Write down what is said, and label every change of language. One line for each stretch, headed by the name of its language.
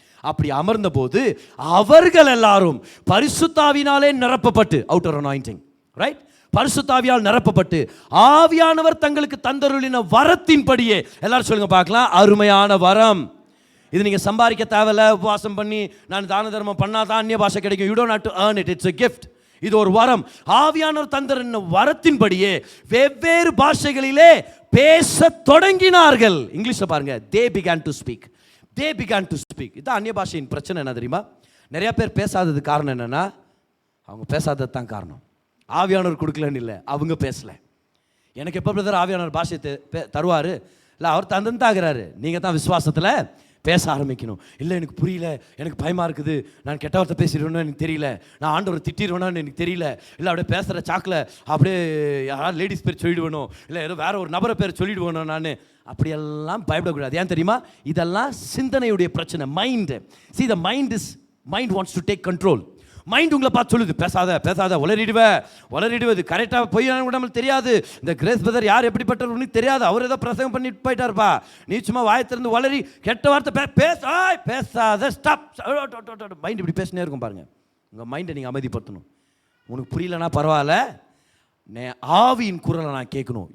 Tamil: அப்படி அமர்ந்த போது அவர்கள் எல்லாரும் பரிசுத்தாவினாலே நிரப்பப்பட்டு, அவுட்டர் அனாயிண்டிங், ரைட், பரிசுத்தாவியால் நிரப்பப்பட்டு ஆவியானவர் தங்களுக்கு தந்தருளின வரத்தின்படியே, எல்லாரும் சொல்லுங்க பார்க்கலாம், அருமையான வரம். இது நீங்கள் சம்பாதிக்க தேவையில்ல, உபவாசம் பண்ணி நான் தான தர்மம் பண்ணாதான் அந்நிய பாஷை கிடைக்கும்.
English: You don't have to earn it. It's a gift.
Tamil: இது ஒரு வரம். ஆவியானவர் தந்தருளின வரத்தின்படியே வெவ்வேறு பாஷைகளிலே பேச தொடங்கினார்கள். இங்கிலீஷில் பாருங்க,
English: they began to speak. They began to speak.
Tamil: இதான் அந்நிய பாஷையின் பிரச்சனை. என்ன தெரியுமா? நிறைய பேர் பேசாதது காரணம் என்னன்னா, அவங்க பேசாதது தான் காரணம். ஆவியானவர் கொடுக்கலன்னு இல்லை, அவங்க பேசல. எனக்கு எப்போ பிரதர் ஆவியானவர் பாஷை தருவார்? இல்லை, அவர் தந்தாகிறாரு. நீங்கள் தான் விசுவாசத்தில் பேச ஆரம்பிக்கணும். இல்லை, எனக்கு புரியல, எனக்கு பயமாக இருக்குது, நான் கெட்ட வார்த்தை பேசிடுவேன்னு எனக்கு தெரியல, நான் ஆண்டவரை திட்டிடுவேன்னு எனக்கு தெரியல, இல்லை அப்படியே பேசுகிற சாக்கில் அப்படியே யாராவது லேடிஸ் பேர் சொல்லிடுவேணும், இல்லை ஏதோ வேற ஒரு நபரை பேர் சொல்லிடுவேணும், நான் அப்படியெல்லாம் பயப்படக்கூடாது. ஏன் தெரியுமா? இதெல்லாம் சிந்தனையுடைய பிரச்சனை. Mind.
English: See, the mind wants to take control.
Tamil: Mind உங்களை பார்த்து சொல்லுது, பேசாத, உளறிடுவது கரெக்டாக போய் நம்மளுக்கு தெரியாது. இந்த கிரேஸ் பிரதர் யார் எப்படிப்பட்டவர்னு தெரியாது, அவர் ஏதோ பிரசங்கம் பண்ணிட்டு போயிட்டார்ப்பா, நீ சும்மா வாயத்திலிருந்து உளறி கெட்ட வார்த்தை பேசாத, ஸ்டாப். மைண்ட் இப்படி பேசினே இருக்கும் பாருங்க. உங்கள் மைண்டை நீங்கள் அமைதிப்படுத்தணும். உனக்கு புரியலன்னா பரவாயில்ல, ஆவியின் குரலை நான் கேட்கணும்.